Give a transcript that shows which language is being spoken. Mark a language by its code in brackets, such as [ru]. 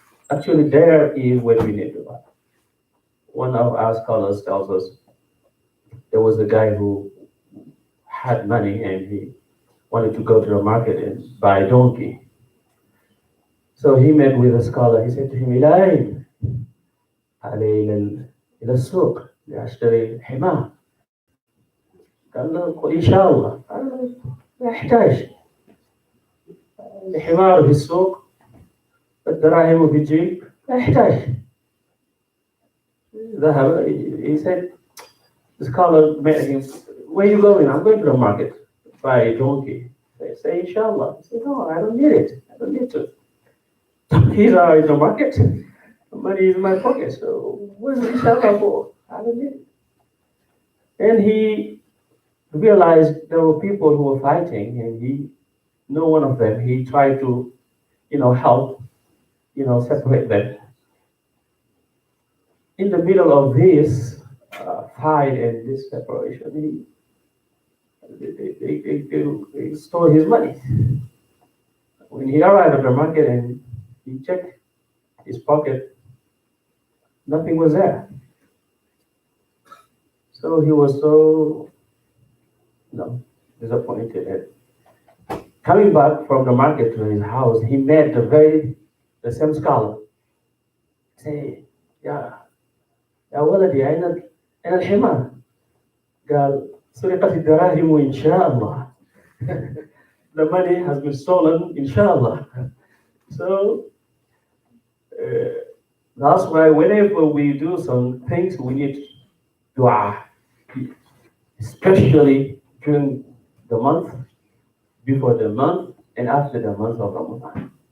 [en] Actually, there is where we need dua. One of our scholars tells us there was a guy who had money and he wanted to go to the market and buy a donkey. So he met with a scholar. He said to him, [ar] "Ilayn, علي إلى السوق لأشتري حمار." قال له إن شاء الله. قال له لا يحتاج، الحمار في السوق الدراهم في الجيب، لا يحتاج. ذهب. [en] He said, the scholar met him, "Where are you going?" "I'm going to the market to buy a donkey." They say, "Inshallah." He said, "No, I don't need it. I don't need to. Donkeys are in the market. The money is in my pocket. So what's inshallah for? I don't need it." And he realized there were people who were fighting, and one of them, he tried to, help, separate them. In the middle of this fight and this separation, they stole his money. When he arrived at the market and he checked his pocket, nothing was there. So he was so disappointed. And coming back from the market to his house, he met the same scholar. [ar] Say, يا ولدي أين الحمار؟ قال سرقت الدراهم إن شاء الله. [en] The money has been stolen, inshallah. So that's why whenever we do some things, we need dua, especially during the month, before the month, and after the month of Ramadan.